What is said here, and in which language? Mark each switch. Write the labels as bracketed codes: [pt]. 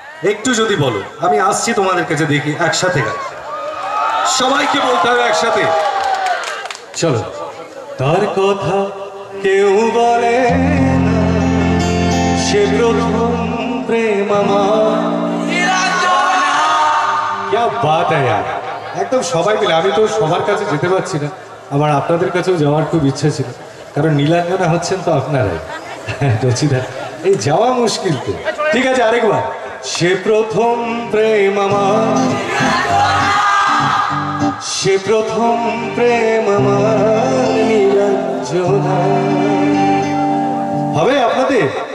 [bn] একটু যদি বলো, আমি আসছি তোমাদের কাছে, দেখি একসাথে গান। সবাইকে বলতে হবে একসাথে, চলো। তার কথা কেউ বলে না, সে প্রথম প্রেম আমার। [hi] क्या बात है यार, [bn] একদম সবাই মিলে। আমি তো সবার কাছে যেতে পারছি না, আবার আপনাদের কাছেও যাওয়ার খুব ইচ্ছা ছিল, কারণ নীলাঞ্জনা হচ্ছেন তো আপনারাই। রচিদা, এই যাওয়া মুশকিল তো। ঠিক আছে, আরেকবার। সে প্রথম প্রেম আমার, সে প্রথম প্রেম আমার নীলাঞ্জনা। হবে আপনাদের?